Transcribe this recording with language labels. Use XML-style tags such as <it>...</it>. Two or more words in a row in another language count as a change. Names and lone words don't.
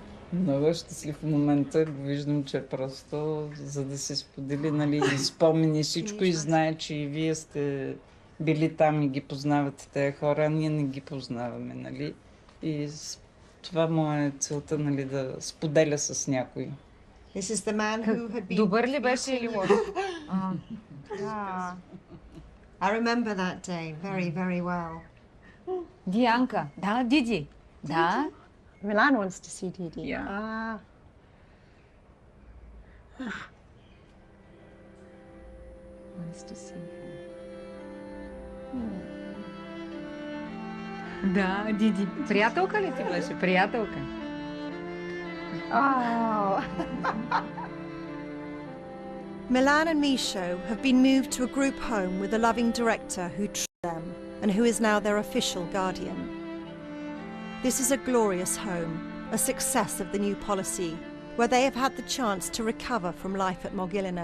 <bg>Много е щастлив в момента. Го виждам, че просто за да се сподели, нали, и спомени всичко и знае, че и вие сте били там и ги познавате тези хора, а ние не ги познаваме, нали. И това му е целта, нали, да споделя с някой.</bg> <en>This is the man who had been...</en> <bg>Добър ли беше или лош? Ah.</bg> <en>I remember that day very, very well.</en> <bg>Дианка. Да, Диди. Да.</bg> <en>Milan wants to see Didi. Yeah. Ah. Nice to see her.</en> <bg>Да, Диди. Приятелка ли ти беше? Приятелка. Oh.</bg> <en>Milan and Misho have been moved to a group home with a loving director who trusts them and who is now their official guardian. This is a glorious home, a success of the new policy, where they have had the chance to recover from life at Mogilino.</en>